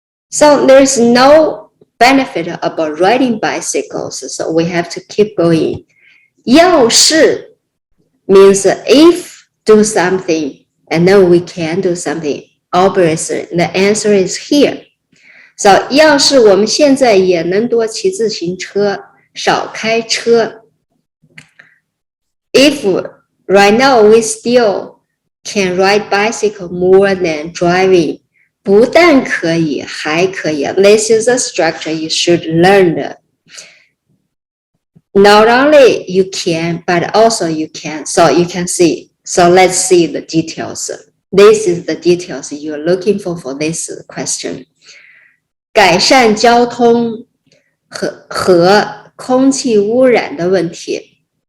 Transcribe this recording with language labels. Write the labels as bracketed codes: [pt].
[en] So there's no benefit about riding bicycles, so we have to keep going. 要是 means if do something, and then we can do something. Obviously, the answer is here. [zh] So, 要是我们现在也能多骑自行车，少开车。 [en] If right now we still can ride bicycle more than driving, [zh] 不但可以，还可以。 [en] This is a structure you should learn. Not only you can, but also you can. So you can see. So let's see the details. This is the details you're looking for this question. [zh] 改善交通和空气污染的问题。